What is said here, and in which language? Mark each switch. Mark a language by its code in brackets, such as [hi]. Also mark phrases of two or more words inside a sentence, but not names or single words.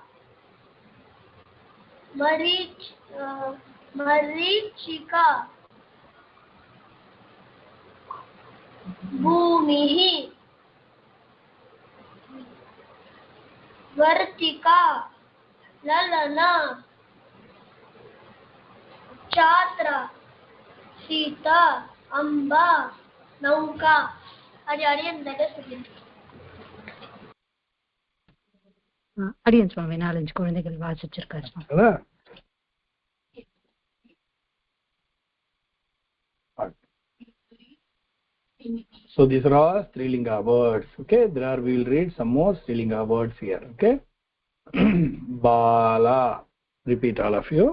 [sa] मरीचिका भूमिः वर्तिका ललना छात्र सीता अम्बा नौका अरियन [ta] அடியன் சுவாமி 4-5 குழந்தைகள் வாசிச்சிருக்காரு சுவாமி. [en] So these are all Strilinga words. Okay, we will read some more Strilinga words here. Okay. Bala, repeat all of you.